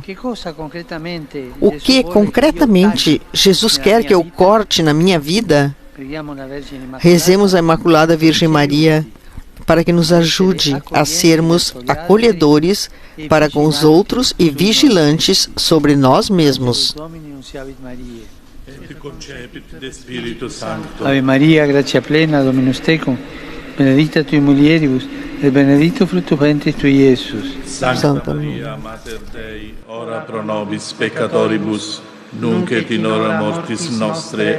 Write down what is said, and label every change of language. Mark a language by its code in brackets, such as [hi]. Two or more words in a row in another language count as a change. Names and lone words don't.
[pt] O que concretamente Jesus quer que eu corte na minha vida? Rezemos a Imaculada Virgem Maria para que nos ajude a sermos acolhedores para com os outros e vigilantes sobre nós mesmos. [la] Ave Maria, gratia plena, Dominus tecum, benedicta tui mulieribus, et benedictus fructus ventris tui, Iesus. Sancta Maria, Mater Dei, ora pro nobis peccatoribus, nunc et in hora mortis nostre.